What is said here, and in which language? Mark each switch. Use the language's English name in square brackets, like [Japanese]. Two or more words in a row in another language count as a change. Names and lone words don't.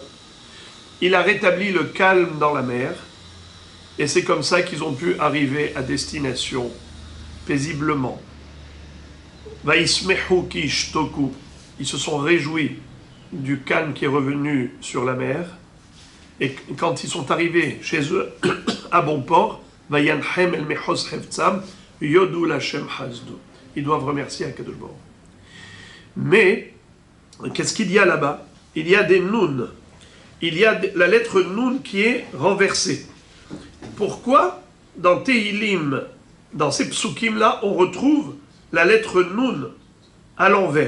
[French] Il a rétabli le calme dans la mer, et c'est comme ça qu'ils ont pu arriver à destination paisiblement. [Hebrew] וישמחו כי ישתקו. [French] Ils se sont réjouis du calme qui est revenu sur la mer. Et quand ils sont arrivés chez eux, à bon port, [Hebrew] וינחם אל מחוז חפצם, יודו לה' חסדו. [French] Ils doivent remercier [Hebrew] הקדוש ברוך. [French] Mais, qu'est-ce qu'il y a là-bas? Il y a des nun. Il y a la lettre nun qui est renversée. Pourquoi dans Tehilim, dans ces psukim-là, on retrouve la lettre nun à l'envers?